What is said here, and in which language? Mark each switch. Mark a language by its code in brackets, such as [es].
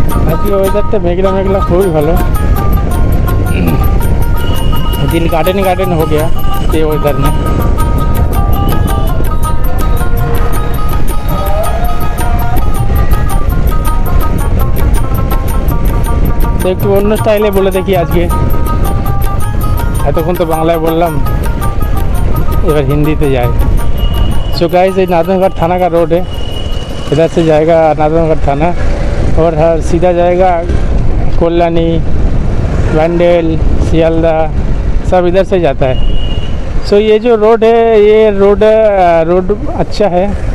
[bn] আজকে ওয়েদারটা मेघला मेघला খুবই ভালো। [hi] दिल गार्डन गार्डन हो गया ये वेदर में। [bn] তো একটু অন্য স্টাইলে বলে দেখি আজকে। এতক্ষণ তো বাংলায় বললাম, এবার [hi] हिंदी पे जाए। सो गाइस, ये नादनघाट थाना का रोड है। इधर से जाएगा नादनघाट थाना और हर सीधा जाएगा कल्याणी, वैंडेल, सियालदा, सब इधर से जाता है। सो ये जो रोड है, ये रोड अच्छा है।